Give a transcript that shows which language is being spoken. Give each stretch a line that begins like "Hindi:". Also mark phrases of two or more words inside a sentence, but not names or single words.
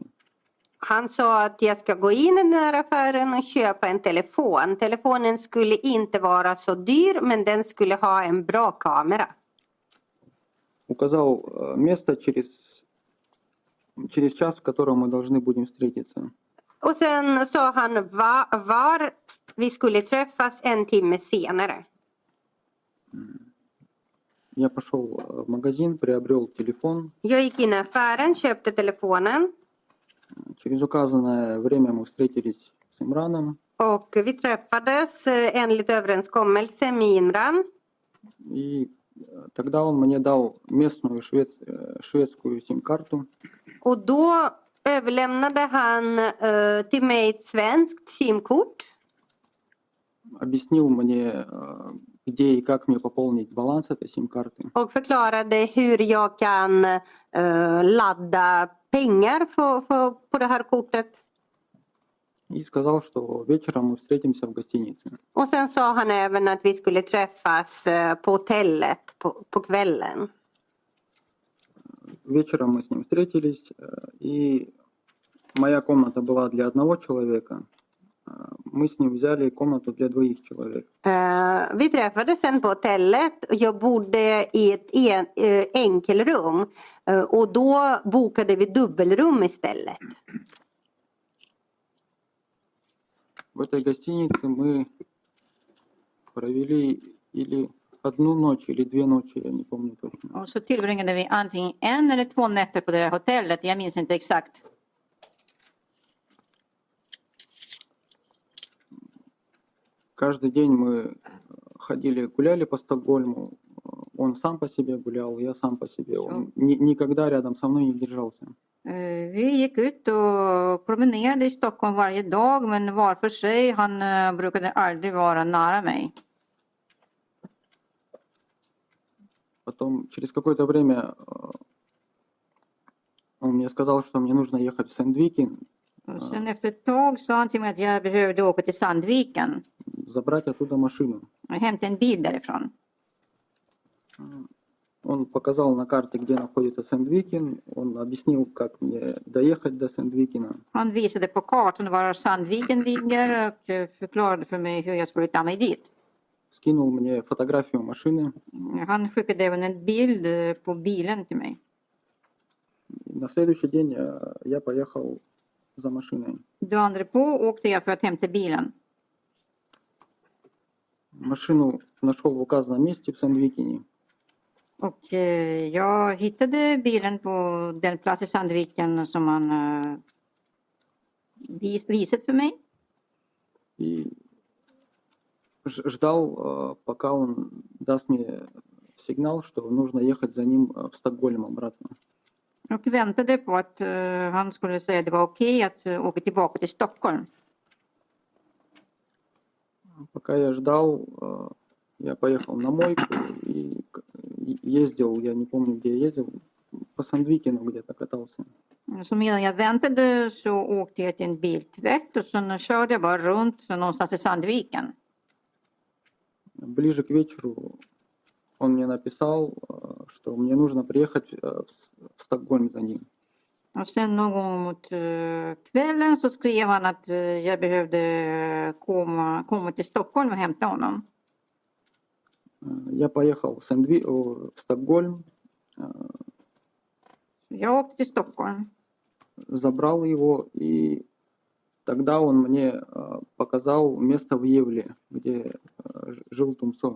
Swedish: Han sa att jag ska gå in i den här affären och köpa en telefon. Telefonen skulle inte vara så dyr, men den skulle ha en bra kamera.
Russian: Указал место через час, в котором мы должны будем встретиться.
Swedish: Och sen sa han var vi skulle träffas en timme senare.
Russian: Я пошел в магазин, приобрел телефон.
Swedish: Jag gick in i affären, köpte telefonen.
Russian: Через указанное время мы встретились с Имраном.
Swedish: Och vi träffades enligt överenskommelse med Imran.
Russian: И тогда он мне дал местную шведскую сим-карту.
Swedish: Och då överlämnade han till mig ett svenskt simkort.
Russian: Объяснил мне, где и как мне пополнить баланс этой сим-карты.
Swedish: Och förklarade hur jag kan ladda pengar på det här kortet.
Russian: И сказал, что вечером мы встретимся в гостинице.
Swedish: Och sen sa han även att vi skulle träffas på hotellet på kvällen.
Russian: Вечером мы с ним встретились, и моя комната была для одного человека. Мы с ним взяли комнату для двоих человек.
Swedish: Vi träffades sen på hotellet. Jag bodde i ett enkelrum. Och då bokade vi dubbelrum istället.
Russian: В этой гостинице мы провели или одну ночь, или две ночи, я не помню точно.
Swedish: Och så tillbringade vi antingen en eller 2 nätter på det här hotellet. Jag minns inte exakt.
Russian: Каждый день мы ходили, гуляли по Стокгольму. Он сам по себе гулял, я сам по себе. Он никогда рядом со мной не держался.
Swedish: Vi gick ut och promenerade i Stockholm varje dag, men var för sig. Han brukade aldrig vara nära mig.
Russian: Потом, через какое-то время, он мне сказал, что мне нужно ехать в Сэндвикен,
Swedish: Och sen efter ett tag sa han till mig att jag behövde åka till Sandviken
Russian: забрать оттуда машину.
Swedish: och hämta en bil därifrån.
Russian: Он показал на карте, где находится Сэндвикен. Он объяснил, как мне доехать до Сэндвикена.
Swedish: Han visade på kartan var Sandviken ligger och förklarade för mig hur jag skulle ta mig dit.
Russian: Скинул мне фотографию машины.
Swedish: Han skickade även en bild på bilen till mig.
Russian: На следующий день я поехал за машиной.
Swedish: Dagen därpå åkte jag för att hämta bilen.
Russian: Машину нашел в указанном месте в Сэндвикене.
Swedish: Och jag hittade bilen på den plats i Sandviken som han visat för mig.
Russian: И ждал, пока он даст мне сигнал, что нужно ехать за ним в Стокгольм обратно.
Swedish: Och väntade på att han skulle säga att det var okej att åka tillbaka till Stockholm.
Russian: Пока я ждал, я поехал на мойку и ездил, я не помню, где я ездил, по Сандвикену где-то катался.
Swedish: Så medan jag väntade så åkte jag till en biltvätt och sen körde jag bara runt någonstans i Sandviken.
Russian: Ближе к вечеру он мне написал, что мне нужно приехать в Стокгольм за ним.
Swedish: Och sen någon gång mot kvällen så skrev han att jag behövde komma till Stockholm och hämta honom.
Russian: Я поехал в Стокгольм,
Swedish: Jag åkte till Stockholm.
Russian: забрал его, и тогда он мне показал место в Евле, где жил Тумсо.